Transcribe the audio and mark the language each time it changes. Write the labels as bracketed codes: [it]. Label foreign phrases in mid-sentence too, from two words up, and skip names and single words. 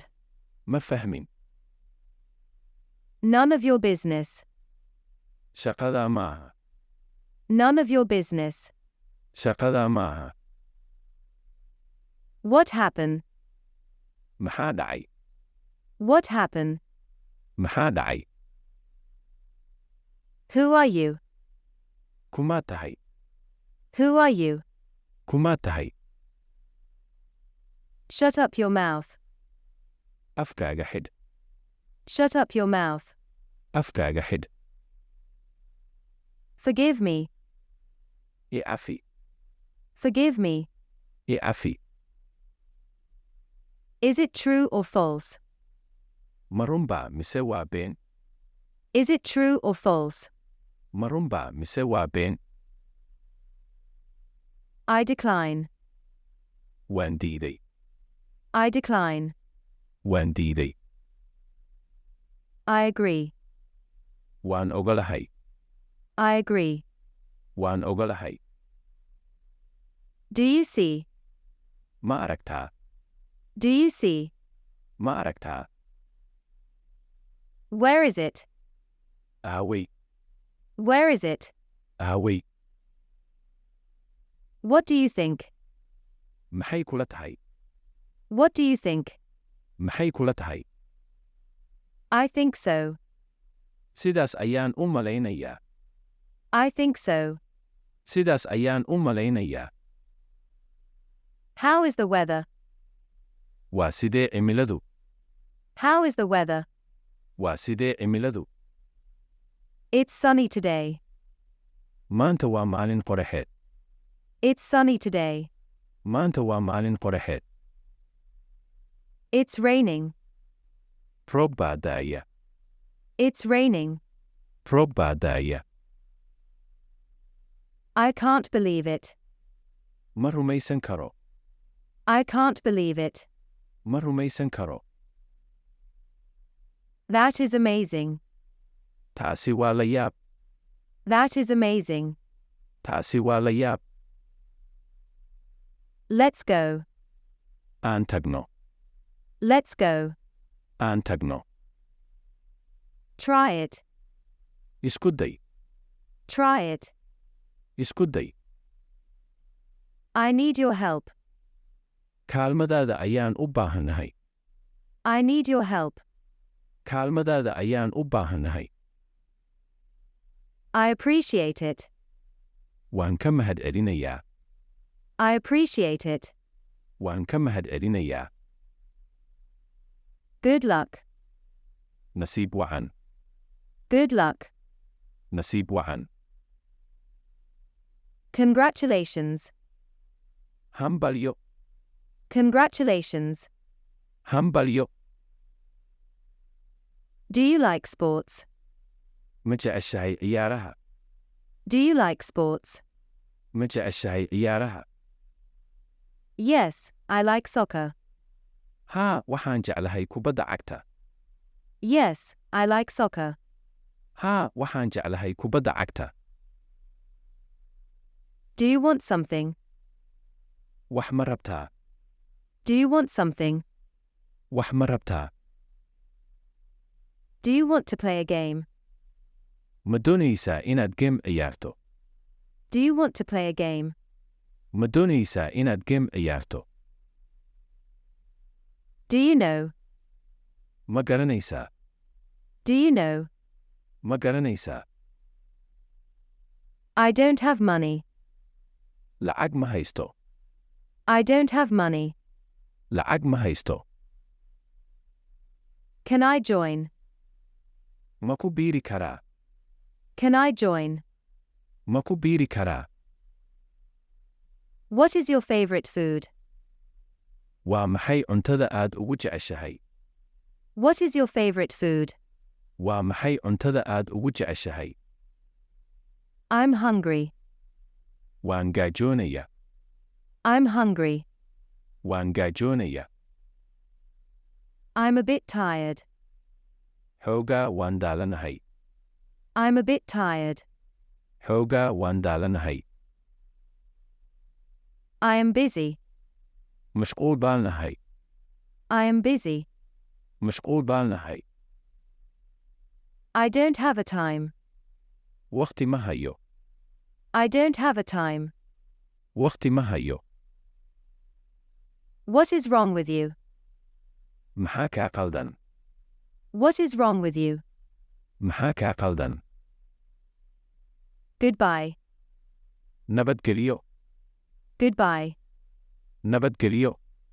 [so] Ma fahmin. [en] None of your business. [so] Shaqadaa ma aha. [en] None of your business. [so] Shaqadaa ma aha. [en] What happened? [so] Maxaa dhacay? [en] What happened? [so] Maxaa dhacay? [en] Who are you? [so] Kumaa tahay? [en] Who are you? [so] Kumaa tahay? [en] Shut up your mouth. [so] Afkaaga xidh. [en] Shut up your mouth. [so] Afkaaga xidh. [en] Forgive me. [so] I cafi. [en] Forgive me. [so] I cafi. [en] Is it true or false? [so] Ma runbaa mise waa been? [en] Is it true or false? [so] Ma runbaa mise waa been? [en] I decline. [so] Waan diiday. [en] I decline. [so] Waan diiday. [en] I agree. [so] Waan ogolahay. [en] I agree. [so] Waan ogolahay. [en] Do you see? [so] Ma aragtaa? [en] Do you see? [so] Ma aragtaa? [en] Where is it? [so] Aaway. [en] Where is it? [so] Aaway. [en] What do you think? [so] Maxay kula tahay? [en] What do you think? [so] Maxay kula tahay? [en] I think so. [so] Sidaas ayaan u malaynayaa. [en] I think so. [so] Sidaas ayaan u malaynayaa. [en] How is the weather? [so] Waa sidee cimiladu? [en] How is the weather? [so] Waa sidee cimiladu? [en] It's sunny today. [so] Maanta waa maalin qoraxeed. [en] It's sunny today. [so] Maanta waa maalin qoraxeed. [en] It's raining. [so] Roob baa da'aya. [en] It's raining. [so] Roob baa da'aya. [en] I can't believe it. [so] Ma rumaysan karo. [en] I can't believe it. [so] Ma rumaysan karo. [en] That is amazing. [so] Taasi waa la yaab. [en] That is amazing. [so] Taasi waa la yaab. [en] Let's go. [so] Aan tagno. [en] Let's go. [so] Aan tagno. [en] Try it. [so] Isku day. [en] Try it. [so] Isku day. [en] I need your help. [so] Kaalmadaada ayaan u baahanahay. [en] I need your help. [so] Kaalmadaada ayaan u baahanahay. [en] I appreciate it. [so] Waan ka mahadcelinayaa. [en] I appreciate it. [so] Waan ka mahadcelinayaa. [en] Good luck. [so] Nasiib wacan. [en] Good luck. [so] Nasiib wacan. [en] Congratulations. [so] Hambalyo. [en] Congratulations. [so] Hambalyo. [en] Do you like sports? [so] Ma jeceshahay ciyaaraha? [en] Do you like sports? [so] Ma jeceshahay ciyaaraha? [en] Yes, I like soccer. [so] Haa, waxaan jeclahay kubadda cagta. [en] Yes, I like soccer. [so] Haa, waxaan jeclahay kubadda cagta. [en] Do you want something? [so] Wax ma rabtaa? [en] Do you want something? [so] Wax ma rabtaa? [en] Do you want to play a game? [so] Ma doonaysaa inaad game ciyaarto? [en] Do you want to play a game? [so] Ma doonaysaa inaad game ciyaarto? [en] Do you know? [so] Ma garanaysaa? [en] Do you know? [so] Ma garanaysaa? [en] I don't have money. [so] Lacag ma haysto. [en] I don't have money. [so] lacag ma haysto. [en] Can I join? [so] Ma ku biiri karaa? [en] Can I join? [so] Ma ku biiri karaa? [en] What is your favorite food? [so] Waa maxay cuntada aad ugu jeceshahay? [en] What is your favorite food? [so] Waa maxay cuntada aad ugu jeceshahay? [en] I'm hungry. [so] Waan gaajoonaya. [en] I'm hungry. [so] Waan gaajoonaya. [en] I'm a bit tired. [so] Xoogaa waan daalanahay. [en] I'm a bit tired. [so] Xoogaa waan daalanahay. [en] I am busy. [so] Mashquul baan nahay. [en] I am busy. [so] Mashquul baan nahay. [en] I don't have a time. [so] Waqti ma hayo. [en] I don't have a time. [so] Waqti ma hayo. [en] What is wrong with you? [so] Maxaa kaa qaldan? [en] What is wrong with you? [so] Maxaa kaa qaldan? [en] Goodbye. [so] Nabadgelyo. [en] Goodbye. [so] Nabadgelyo.